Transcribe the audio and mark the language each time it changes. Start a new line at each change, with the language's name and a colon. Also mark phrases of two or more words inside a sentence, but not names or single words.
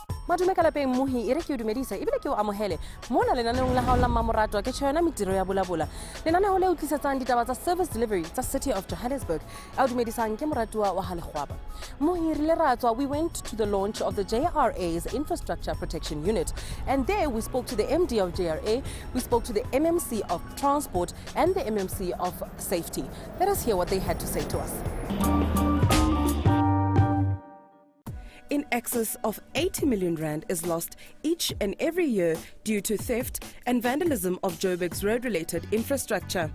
Southern Sotho: Madume ka lapeng mohi ere ke o dumedisa ebile ke o amohele mona lenaneong la hao la mmamoratwa ke tjhona Mintirho ya Vulavula lenaneo le utlwisetsang ditaba tsa
English: service delivery
Southern Sotho: tsa City of Johannesburg a o dumedisang ke moratuwa wa Halekgwaba. Mohi rile ratswa
English: we went to the launch of the JRA's Infrastructure Protection Unit, and there we spoke to the MD of JRA, we spoke to the MMC of Transport and the MMC of Safety. Let us hear what they had to say to us. In excess of 80 million rand is lost each and every year due to theft and vandalism of Joburg's road-related infrastructure.